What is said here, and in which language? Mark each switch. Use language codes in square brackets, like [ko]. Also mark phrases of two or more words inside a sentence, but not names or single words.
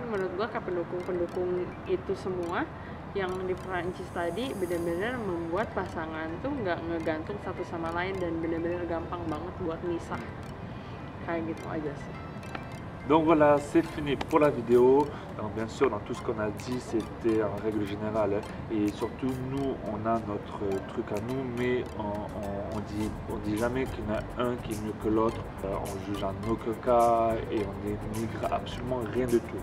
[id] Cuman menurut gua kayak pendukung itu semua yang di Perancis tadi benar-benar membuat pasangan tuh nggak ngegantung satu sama lain dan benar-benar gampang banget buat misah. Kayak gitu aja sih. [fr] Donc voilà, c'est fini pour la vidéo. Donc bien sûr, dans tout ce qu'on a dit, c'était en règle générale. Et surtout, nous, on a notre truc à nous, mais on dit jamais qu'il y en a un qui est mieux que l'autre. On juge en aucun cas et on dénigre absolument rien de tout.